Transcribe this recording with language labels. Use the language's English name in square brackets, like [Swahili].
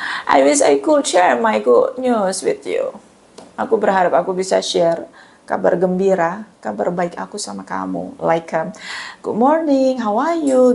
[English] I wish I could share my good news with you. [Indonesian] Aku berharap aku bisa share kabar gembira, kabar baik aku sama kamu. [English] Like, good morning, how are you?